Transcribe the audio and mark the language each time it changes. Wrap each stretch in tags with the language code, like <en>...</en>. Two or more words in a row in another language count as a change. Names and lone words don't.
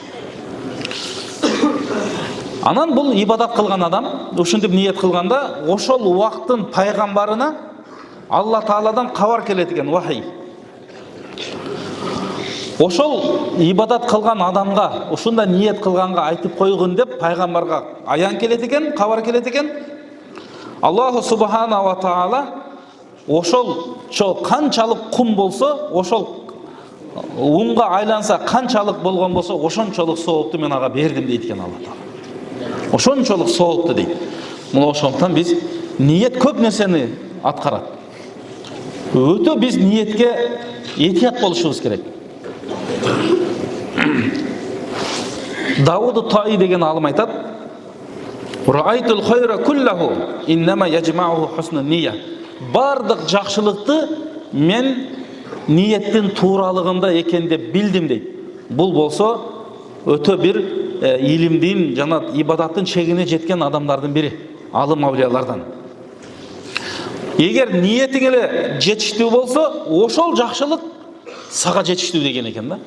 <ky>Анан бул ибадат кылган адам ушинтип ниет кылганда ошол убакыттын пайгамбарына Алла Тааладан кабар келет экен, вахий. Ошол ибадат кылган адамга, ушунда ниет кылганга айтып койгун деп пайгамбарга аян келет экен, кабар келет экен.</ky> <ar>الله سبحانه وتعالى</ar> <ky>ошол канчалык кум болсо, ошол унга айланса канчалык болгон болсо, ошончолук соопту мен ага бердим дейт экен Алла Таала. Ошончолук соопту дейт. Мына ошондон биз ниет көп нерсени аткарат. Өтө биз ниетке этият болушубуз керек. Давуд Таи деген алым айтат:</ky> <ar>"رأيت الخير كله إنما يجمعه حسن النية."</ar> <ky>Бардык жакшылыкты мен ниеттин тууралыгында экен деп билдим дейт. Бул болсо өтө бир илимдин жана ибадаттын чегине жеткен адамдардын бири, алым авлиялардан. Эгер ниетиң эле жетиштүү болсо, ошол жакшылык сага жетиштүү деген экен да.</ky>